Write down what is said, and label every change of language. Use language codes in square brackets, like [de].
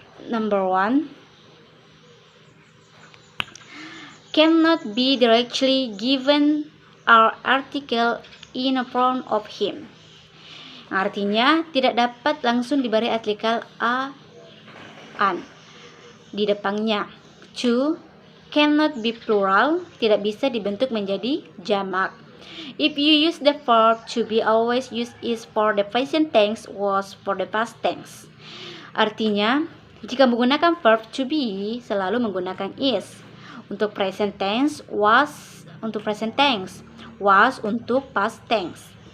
[en] Number one, cannot be directly given or article in a front of him. [id] Artinya tidak dapat langsung diberi artikel an di depannya. 2, [en] cannot be plural, [id] tidak bisa dibentuk menjadi jamak. [en] If you use the verb to be, always use is for the present tense, was for the past tense. [id] Artinya, jika menggunakan verb to be, selalu menggunakan is. Untuk present tense, was untuk present tense, was untuk past tense.